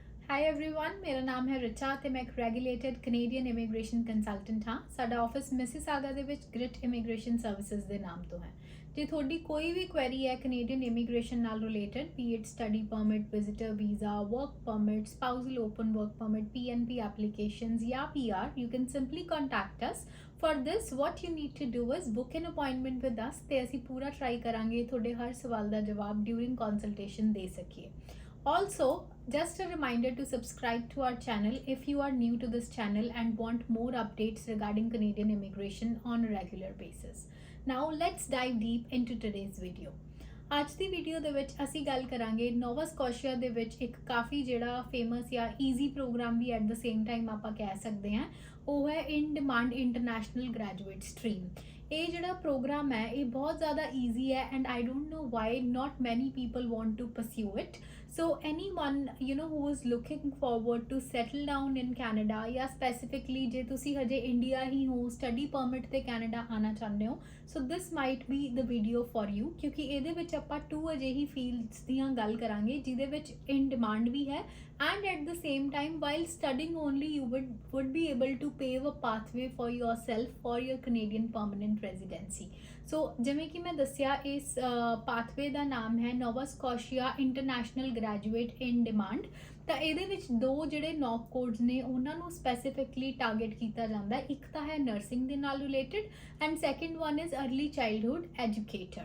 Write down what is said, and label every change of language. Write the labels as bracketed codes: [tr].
[en] hi everyone, [pa] मेरा नाम है रिचा ਤੇ मैं एक ਰੈਗੂਲੇਟਡ ਕੈਨੇਡੀਅਨ ਇਮੀਗ੍ਰੇਸ਼ਨ ਕੰਸਲਟੈਂਟ ਹਾਂ। ਸਾਡਾ ਆਫਿਸ ਮਿਸਿਸਾਗਾ ਦੇ ਵਿੱਚ ਗ੍ਰਿਟ ਇਮੀਗ੍ਰੇਸ਼ਨ ਸਰਵਿਸਿਜ਼ ਦੇ ਨਾਮ ਤੋਂ ਹੈ। ਜੇ ਤੁਹਾਡੀ ਕੋਈ ਵੀ ਕੁਐਰੀ ਹੈ ਕੈਨੇਡੀਅਨ ਇਮੀਗ੍ਰੇਸ਼ਨ ਨਾਲ related, B it study permit, visitor visa, work permit, spousal open work permit, PNP applications ਜਾਂ PR, [en] You can simply contact us. For this, what you need to do is book an appointment with us [pa] ਤੇ ਅਸੀਂ ਪੂਰਾ try ਕਰਾਂਗੇ ਤੁਹਾਡੇ ਹਰ ਸਵਾਲ ਦਾ ਜਵਾਬ during consultation ਦੇ ਸਕੀਏ। [en] Also, just a reminder to subscribe to our channel if you are new to this channel and want more updates regarding Canadian immigration on a regular basis. Now let's dive deep into today's video. [pa] ਅੱਜ ਦੀ video ਦੇ ਵਿੱਚ ਅਸੀਂ ਗੱਲ ਕਰਾਂਗੇ ਨੋਵਾ Scotia ਦੇ ਵਿੱਚ ਇੱਕ ਕਾਫੀ ਜਿਹੜਾ ਫੇਮਸ ਜਾਂ easy programme we [en] at the same time [pa] ਆਪਾਂ ਕਹਿ ਸਕਦੇ ਹਾਂ, ਉਹ ਹੈ ਇਨ ਡਿਮਾਂਡ ਇੰਟਰਨੈਸ਼ਨਲ ਗ੍ਰੈਜੂਏਟ ਸਟਰੀਮ। ਇਹ ਜਿਹੜਾ ਪ੍ਰੋਗਰਾਮ ਹੈ ਇਹ ਬਹੁਤ ਜ਼ਿਆਦਾ ਈਜ਼ੀ ਹੈ [en] And I don't know why not many people want to pursue it. So anyone who is looking forward to settle down in Canada ਜਾਂ specifically [pa] ਜੇ ਤੁਸੀਂ ਹਜੇ ਇੰਡੀਆ ਹੀ ਹੋ, ਸਟੱਡੀ ਪਰਮਿਟ ਤੇ ਕੈਨੇਡਾ ਆਉਣਾ ਚਾਹੁੰਦੇ ਹੋ, [en] so this might be the video for you [pa] ਕਿਉਂਕਿ ਇਹਦੇ ਵਿੱਚ ਆਪਾਂ 2 ਅਜਿਹੀ ਫੀਲਡਸ ਦੀਆਂ ਗੱਲ ਕਰਾਂਗੇ ਜਿਹਦੇ ਵਿੱਚ ਇਨ ਡਿਮਾਂਡ ਵੀ ਹੈ [en] and at the same time while studying only you would be able to pave a pathway for yourself for your Canadian permanent residency. [pa] So ਜਿਵੇਂ ਕਿ ਮੈਂ ਦੱਸਿਆ ਇਸ ਪਾਥਵੇ ਦਾ ਨਾਮ ਹੈ ਨੋਵਾ ਸਕੋਸ਼ੀਆ ਇੰਟਰਨੈਸ਼ਨਲ ਗ੍ਰੈਜੂਏਟ ਇਨ ਡਿਮਾਂਡ। ਤਾਂ ਇਹਦੇ ਵਿੱਚ 2 ਜਿਹੜੇ ਨੌਕ ਕੋਡਸ ਨੇ ਉਹਨਾਂ ਨੂੰ ਸਪੈਸੀਫਿਕਲੀ ਟਾਰਗੇਟ ਕੀਤਾ ਜਾਂਦਾ ਹੈ। ਇੱਕ ਤਾਂ ਹੈ ਨਰਸਿੰਗ ਦੇ ਨਾਲ related [en] and second one is [pa] early childhood educator.